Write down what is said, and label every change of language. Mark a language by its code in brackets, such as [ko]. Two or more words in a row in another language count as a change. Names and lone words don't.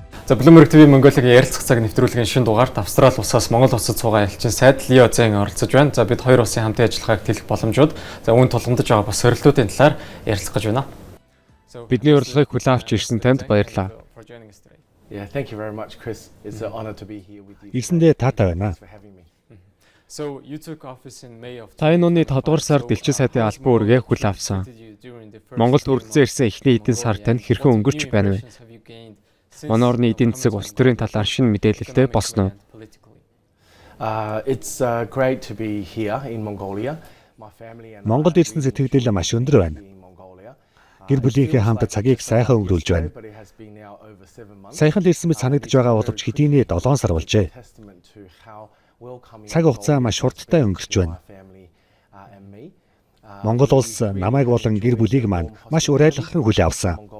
[mn] За Bloomberg TV Mongolia-гийн ярилцах цаг нэвтрүүлгийн шинэ дугаарт Австрали улсаас Монгол улсад суугаа элчин сайд Лио Зэн оролцож байна. За бид хоёр улсын хамтын ажиллагааг тэлэх боломжууд, за үүнд тулгамдж байгаа бас сорилтуудын талаар ярилцах гэж байна. Бидний урилгыг хүлээн авч ирсэн танд баярлалаа. [en] Yeah, thank you very much, Chris. It's an honor to be here with you. [mn] Ирсэндээ таатай байна. Та энэ оны 5 дугаар сард элчин сайдын албан үүргээ хүлээн авсан. Монголд үргэлжлэн ирсэн эхний эдийн сар танд хэрхэн өнгөрч байна вэ? Манай орны эдийн засаг улс төрийн талаар шинэ мэдээлэлтэй болсон уу? [en] It's great to be here in Mongolia. My family and [mn] Монголд ирсэн сэтгэгдэл маш өндөр байна. Гэр бүлийнхээ хамт цагийг сайхан өнгөрүүлж байна. Сайхан ирсэн мэт санагдж байгаа боловч хэдийнэ 7 сар болжээ. Цаг хугацаа маш хурдтай өнгөрч байна. Монгол улс намайг болон гэр бүлийг маань маш урайлахын хүлээн авсан.